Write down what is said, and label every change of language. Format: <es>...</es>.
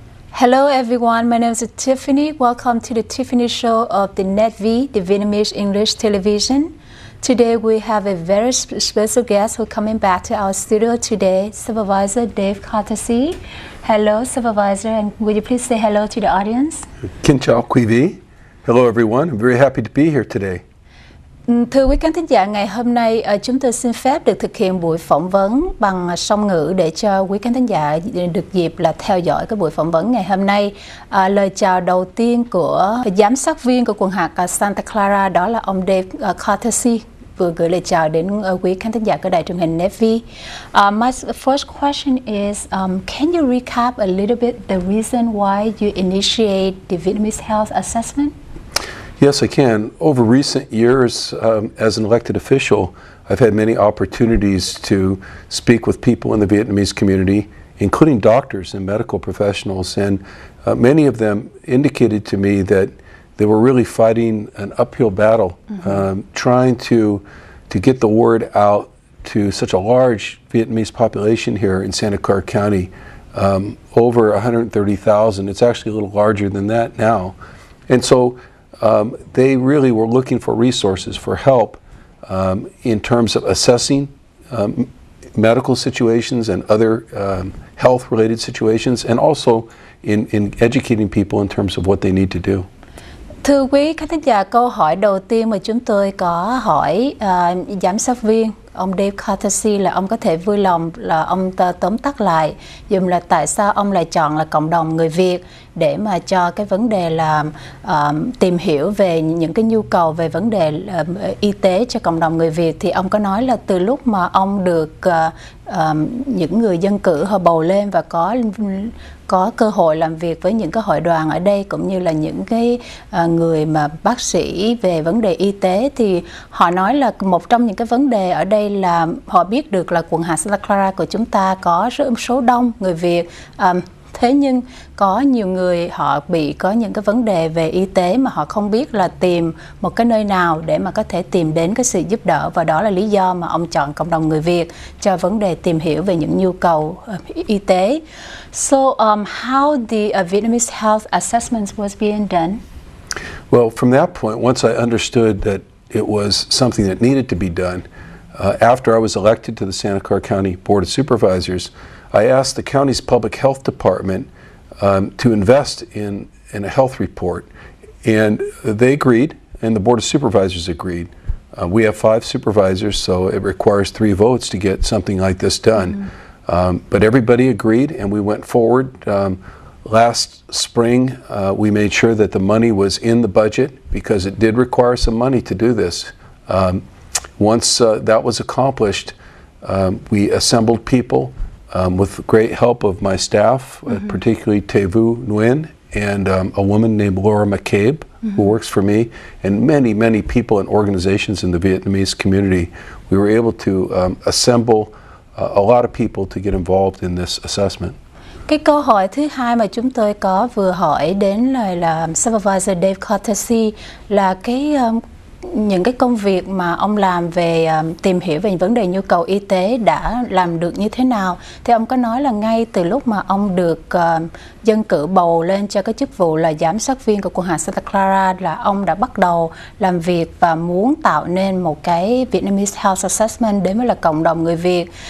<en>Hello everyone, my name is Tiffany. Welcome to the Tiffany Show of the NetV, the Vietnamese English television. Today we have a very special guest who coming back to our studio today, Supervisor Dave Courtesy. Hello Supervisor, and would you please say hello to the audience?</en> <vi>Xin chào quý vị.</vi> <en>Hello everyone, I'm very happy to be here today.</en> <vi>Thưa quý khán thính giả, ngày hôm nay chúng tôi xin phép được thực hiện buổi phỏng vấn bằng song ngữ để cho quý khán thính giả được dịp là theo dõi cái buổi phỏng vấn ngày hôm nay. Lời chào đầu tiên của giám sát viên của quận hạt Santa Clara, đó là ông Dave Courtesy, vừa gửi lời chào đến quý khán thính giả của đài truyền hình NetV.</vi> <en>My first question is, can you recap a little bit the reason why you initiate the Vietnamese health assessment? Yes, I can. Over recent years, as an elected official, I've had many opportunities to speak with people in the Vietnamese community, including doctors and medical professionals, and many of them indicated to me that they were really fighting an uphill battle, trying to get the word out to such a large Vietnamese population here in Santa Clara County, over 130,000. It's actually a little larger than that now. And so they really were looking for resources, for help in terms of assessing medical situations and other health-related situations, and also in educating people in terms of what they need to do.</en> <vi>Thưa quý khán thính giả, câu hỏi đầu tiên mà chúng tôi có hỏi giám sát viên ông Dave Courtesy là ông có thể vui lòng là ông tóm tắt lại dùm là tại sao ông lại chọn là cộng đồng người Việt để mà cho cái vấn đề là tìm hiểu về những cái nhu cầu về vấn đề y tế cho cộng đồng người Việt. Thì ông có nói là từ lúc mà ông được những người dân cử họ bầu lên và có cơ hội làm việc với những cái hội đoàn ở đây, cũng như là những cái người mà bác sĩ về vấn đề y tế, thì họ nói là một trong những cái vấn đề ở đây là họ biết được là quận hạt Santa Clara của chúng ta có số đông người Việt. Thế nhưng có nhiều người họ có những cái vấn đề về y tế mà họ không biết là tìm một cái nơi nào để mà có thể tìm đến cái sự giúp đỡ, và đó là lý do mà ông chọn cộng đồng người Việt cho vấn đề tìm hiểu về những nhu cầu y tế.</vi> <en>So how the Vietnamese health assessment was being done? Well, from that point, once I understood that it was something that needed to be done, after I was elected to the Santa Clara County Board of Supervisors, I asked the county's public health department to invest in a health report, and they agreed, and the Board of Supervisors agreed. We have 5 supervisors, so it requires 3 votes to get something like this done. But everybody agreed, and we went forward. Last spring, we made sure that the money was in the budget because it did require some money to do this. Once that was accomplished, we assembled people with great help of my staff, particularly Tiffany3112 and a woman named Laura McCabe, who works for me, and many, many people and organizations in the Vietnamese community. We were able to assemble a lot of people to get involved in this assessment.</en> <vi>Cái câu hỏi thứ hai mà chúng tôi có vừa hỏi đến là Supervisor Dave Courtesy là những cái công việc mà ông làm về tìm hiểu về vấn đề nhu cầu y tế đã làm được như thế nào. Thì ông có nói là ngay từ lúc mà ông được dân cử bầu lên cho cái chức vụ là giám sát viên của quận hạt Santa Clara là ông đã bắt đầu làm việc và muốn tạo nên một cái Vietnamese Health Assessment đến với là cộng đồng người Việt.</vi>